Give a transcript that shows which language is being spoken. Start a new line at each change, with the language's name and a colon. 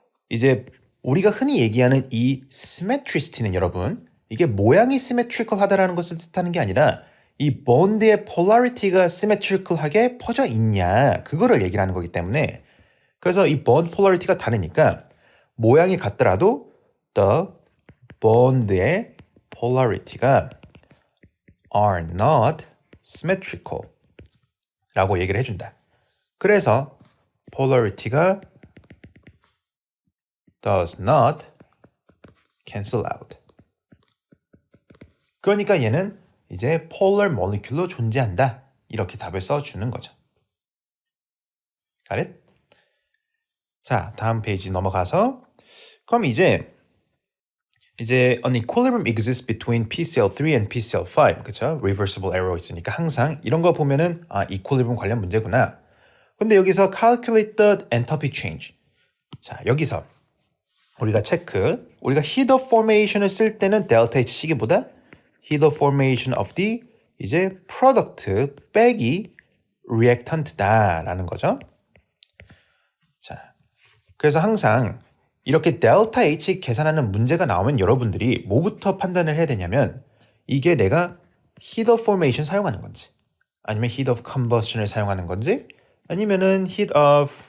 Korean: 이제 우리가 흔히 얘기하는 이 symmetricity는 여러분 이게 모양이 symmetrical 하다라는 것을 뜻하는 게 아니라 이 bond의 polarity가 symmetrical하게 퍼져 있냐 그거를 얘기를 하는 거기 때문에 그래서 이 bond polarity가 다르니까 모양이 같더라도 the bond의 polarity가
English: are not symmetrical
Korean: 라고 얘기를 해준다. 그래서
English: polarity가 does not cancel out.
Korean: 그러니까 얘는 이제 polar molecule로 존재한다. 이렇게 답을 써주는 거죠.
English: Got it?
Korean: 자, 다음 페이지 넘어가서 그럼 이제
English: an equilibrium exists between PCl3 and PCl5.
Korean: 그쵸? reversible arrow 있으니까 항상 이런 거 보면은 equilibrium 관련 문제구나. 근데 여기서
English: calculate the enthalpy change.
Korean: 자, 여기서 우리가 우리가 heat of formation을 쓸 때는 delta H 시기보다 heat of formation of the 이제 product 빼기 reactant다라는 거죠. 자, 그래서 항상 이렇게 델타 H 계산하는 문제가 나오면 여러분들이 뭐부터 판단을 해야 되냐면 이게 내가 heat of formation 사용하는 건지 아니면 heat of combustion을 사용하는 건지 아니면은 heatof가